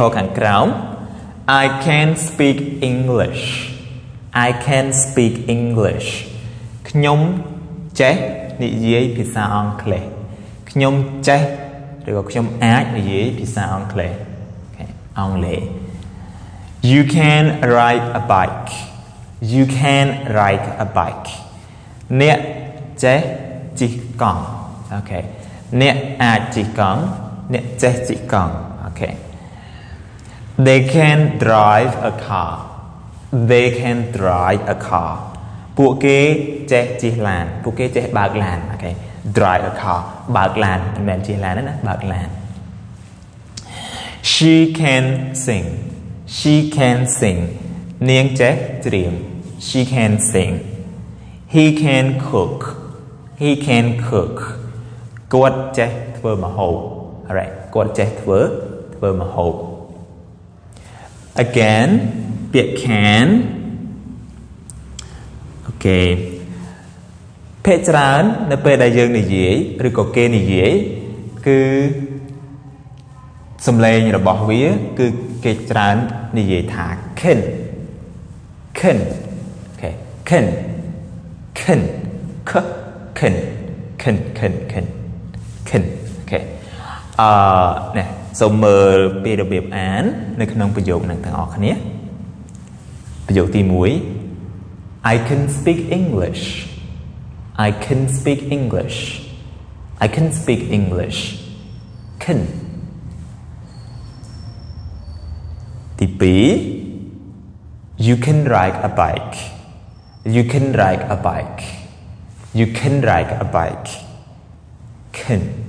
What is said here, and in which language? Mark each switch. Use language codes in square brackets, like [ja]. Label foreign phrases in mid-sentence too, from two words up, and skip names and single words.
[km] រណ៍ខាងក្រោម [en] I can speak English I can speak English [km] ខ្ញុំចេះនិយាយភាសាអង់គ្លេសខ្ញុំចេះឬ ក៏ខ្ញុំអាចនិយាយភាសាអង់គ្លេសអង់គ្លេស [en] You can ride a bike You can ride a bike [km] អ្នកចេះជិះកង់អូខេអ្នកអាចជិះកង់អ្នកចេះជិះកង់អូខេ [en] They can drive a car They can drive a car [km] ពួកគេចេះជិះឡានពួកគេចេះបើកឡានអូខេ [en] drive a car [km] បើកឡានមិនមែនជិះឡានទេណាបើកឡាន [en] She can sing She can sing [km] នាងចេះច្រៀង [en] She can sing He can cook He can cook [km] គាត់ចេះធ្វើម្ហូប Alright គាត់ចេះធ្វើម្ហូប Again ពាក្យ can អូខេភាគច្រើននៅពេលដែលយើងនិយាយឬក៏គេនិយាយគឺ សំឡេងរបស់វាគឺគេច្រើននិយាយថា [en] can can [km] អូខេ [en] can can can can can can can [km] អូខេនេះសូមមើលពីរបៀបអាននៅក្នុងប្រយោគនឹងទាំងអស់គ្នាប្រយោគទី1 [en] I can speak English I can speak English I can speak English can ទី2 You can ride a bike You can ride a bike You can ride a bike can